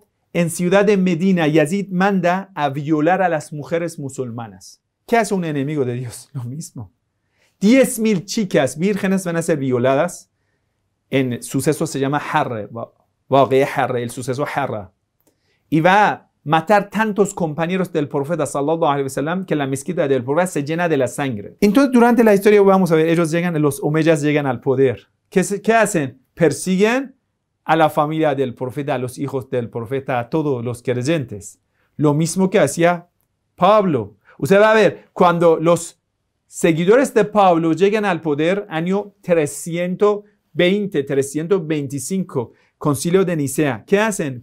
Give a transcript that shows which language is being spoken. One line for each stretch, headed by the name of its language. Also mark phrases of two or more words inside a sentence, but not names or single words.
Spanish: En ciudad de Medina, Yazid manda a violar a las mujeres musulmanas. ¿Qué hace un enemigo de Dios? Lo mismo. 10,000 chicas vírgenes van a ser violadas. En suceso se llama Harra, el suceso Harra. Y va a matar tantos compañeros del profeta
Arabic: صلى الله عليه وسلم
Spanish: que la mezquita del profeta se llena de la sangre. Entonces, durante la historia vamos a ver, los omeyas llegan al poder. ¿Qué hacen? Persiguen a la familia del profeta, a los hijos del profeta, a todos los creyentes. Lo mismo que hacía Pablo. Usted va a ver, cuando los seguidores de Pablo llegan al poder, año 320, 325, concilio de Nicea, ¿qué hacen?